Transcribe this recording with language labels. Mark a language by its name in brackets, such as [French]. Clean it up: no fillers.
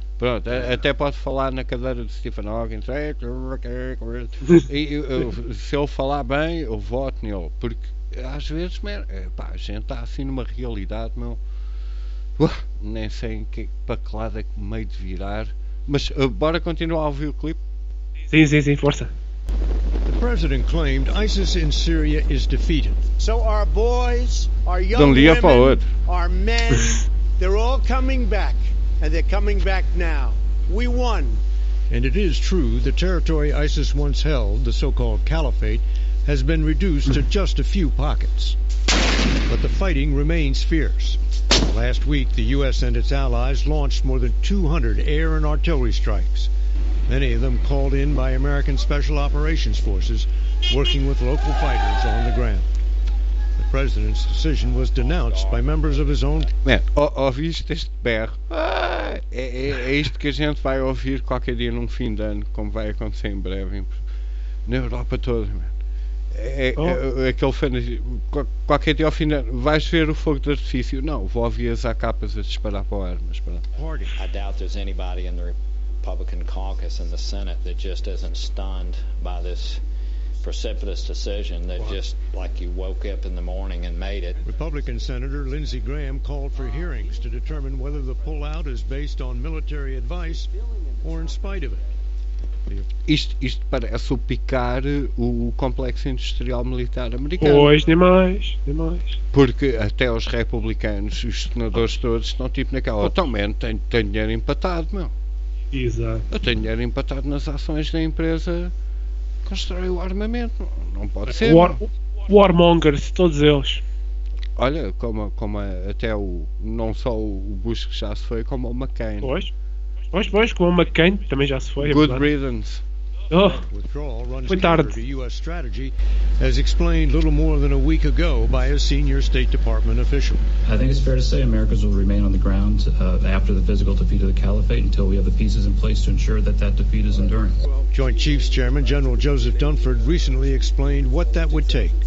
[Portuguese] Pronto, até pode falar na cadeira de Stephen Hawking. Se ele falar bem, eu voto nele, porque às vezes, pá, a gente está assim numa realidade, meu. Nem sei em que paclada que meio de virar. Mas bora continuar a ouvir o clipe. Sim, força. [English] The president claimed ISIS in Syria is defeated. So our boys, our young women, our men, they're all coming back. And they're coming back now. We won. And it is true, the territory ISIS once held, the so-called caliphate, has been reduced to just a few pockets. But the fighting remains fierce. Last week, the U.S. and its allies launched more than 200 air and artillery strikes, many of them called in by American Special Operations Forces, working with local fighters on the ground. The president's decision was denounced by members of his own... [Portuguese] Man, ouviste este berro? É isto que a gente vai ouvir qualquer dia num fim de ano, como vai acontecer em breve, na Europa toda, man. Aquele fanatismo, qualquer dia ao fim de ano, vais ver o fogo de artifício? Não, vou ouvir as AK-as a disparar para o ar, mas pronto. [English] I doubt there's anybody in the Republican caucus in the Senate that just isn't stunned by this precipitous decision that just like you woke up in the morning and made it. Republican Senator Lindsey Graham called for hearings to determine whether the pullout is based on military advice or in spite of it. [Portuguese] Isto parece o picar o complexo industrial militar americano. Pois, demais. Porque até os republicanos, os senadores todos, estão tipo naquela. Atualmente tenho dinheiro empatado, meu. Exato. Eu tenho dinheiro empatado nas ações da empresa que constrói o armamento. Não pode ser. Warmongers, todos eles. Olha, como até o. Não só o Bush que já se foi, como o McCain. Pois, como o McCain também já se foi. [English] Good riddance. [Portuguese] Oh, foi tarde. U.S. [English] strategy, as explained little more than a week ago by a senior State Department official. I think it's fair to say Americans will remain on the ground after the physical defeat of the caliphate until we have the pieces in place to ensure that that defeat is enduring. Joint Chiefs Chairman General Joseph Dunford recently explained what that would take.